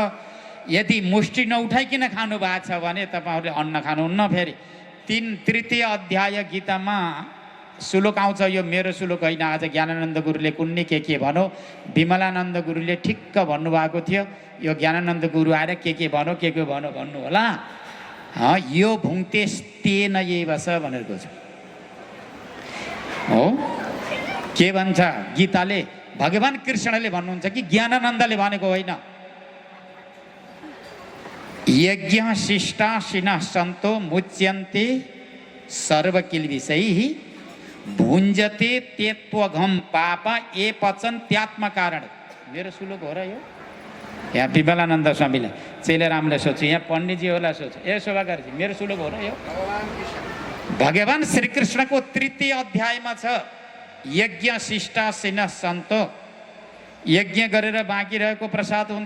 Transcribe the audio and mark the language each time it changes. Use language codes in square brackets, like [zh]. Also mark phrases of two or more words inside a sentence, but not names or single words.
[ne] यदि मुष्टि नउठाइकन खानु भएको छ भने तपाईँहरूले अन्न खानुहुन्न। फेरि 3 अध्याय गीतामा श्लोक आउँछ, यो मेरो श्लोक होइन, आज ज्ञानानन्द गुरुले कुन्नी के भनौ, विमलानन्द गुरुले ठिक्क भन्नुभएको थियो। यो ज्ञानानन्द गुरु आएर के भनौ भन्नु होला। यो [sa] भुङ्क्तेस्तेन एव स [ne] भनेको छ हो। के भन्छ गीताले? भगवान कृष्णले भन्नुहुन्छ कि ज्ञानानन्दले भनेको होइन। [sa] यज्ञ शिष्टाशिनः सन्तो मुच्यन्ते सर्वकिल्बिषैः भुञ्जते त्यत्वघम पाप ए पचन त्यात्म कारण। [ne] मेरो श्लोक हो र यो? यहाँ विमलानन्द स्वामीलाई चेलेरामले सोध्छु, यहाँ पण्डितजीहरूलाई सोध्छु, ए शोभाकारजी मेरो श्लोक हो र यो? भगवान श्रीकृष्णको 3 अध्यायमा छ, [sa] यज्ञ शिष्टाशिनः सन्तो, [ne] यज्ञ गरेर बाँकी रहेको प्रसाद हुन्छ।